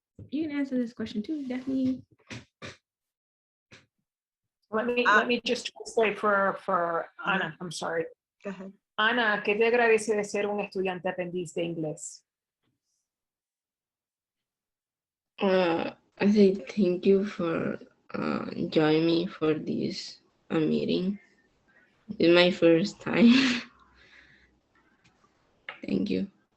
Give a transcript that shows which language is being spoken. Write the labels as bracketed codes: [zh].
[en] You can answer this question too, Daphne. Let me just say for Ana, I'm sorry. Go ahead. [es] Ana, ¿qué te agradece de ser un estudiante aprendiz de inglés? [en] I say thank you for joining me for this meeting. It's my first time. Thank you.